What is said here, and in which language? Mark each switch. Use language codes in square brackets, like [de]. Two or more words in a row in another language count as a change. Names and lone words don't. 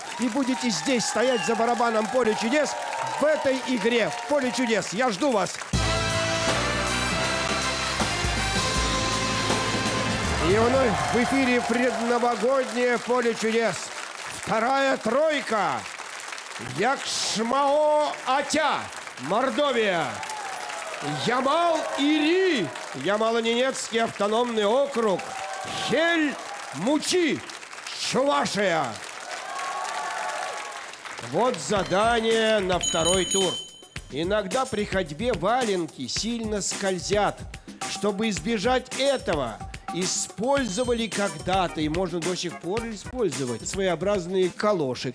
[ru] И будете здесь стоять за барабаном «Поле чудес» в этой игре «Поле чудес». Я жду вас. И вновь в эфире предновогоднее «Поле чудес». Вторая тройка. Якшмао Атя, Мордовия. Ямал-Ири, Ямало-Ненецкий автономный округ. Хель-Мучи, Чувашия. Вот задание на второй тур. Иногда при ходьбе валенки сильно скользят. Чтобы избежать этого, использовали когда-то, и можно до сих пор использовать, своеобразные калоши.